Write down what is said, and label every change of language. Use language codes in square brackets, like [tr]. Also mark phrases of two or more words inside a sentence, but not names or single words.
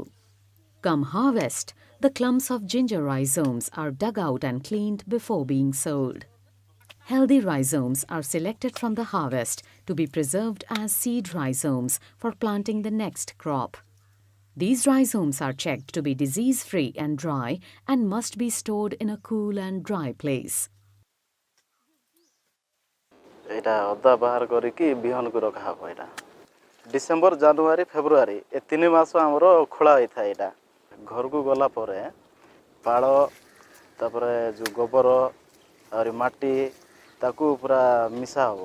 [en] Come harvest, the clumps of ginger rhizomes are dug out and cleaned before being sold. Healthy rhizomes are selected from the harvest to be preserved as seed rhizomes for planting the next crop. These rhizomes are checked to be disease-free and dry and must be stored in a cool and dry place. [or] ଏଇଟା ଅଦା ବାହାର କରିକି ବିହନକୁ ରଖା ହେବ। ଏଇଟା ଡିସେମ୍ବର, ଜାନୁଆରୀ, ଫେବୃଆରୀ ଏ 3 ମାସ ଆମର ଖୋଳା ହୋଇଥାଏ। ଏଇଟା ଘରକୁ ଗଲା ପରେ ପାଳ, ତାପରେ ଯେଉଁ ଗୋବର ଆହୁରି ମାଟି ତାକୁ ପୁରା ମିଶା ହେବ।